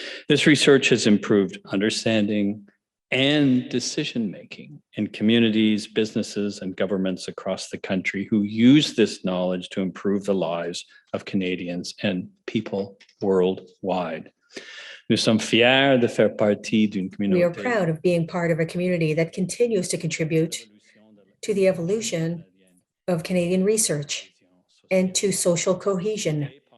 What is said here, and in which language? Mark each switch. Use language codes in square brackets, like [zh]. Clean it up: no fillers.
[en] This research has improved understanding and decision-making in communities, businesses, and governments across the country who use this knowledge to improve the lives of Canadians and people worldwide. [fr] Nous sommes fiers de faire partie d'une communauté. [en] We are proud of being part of a community that continues to contribute to the evolution of Canadian research and to social cohesion.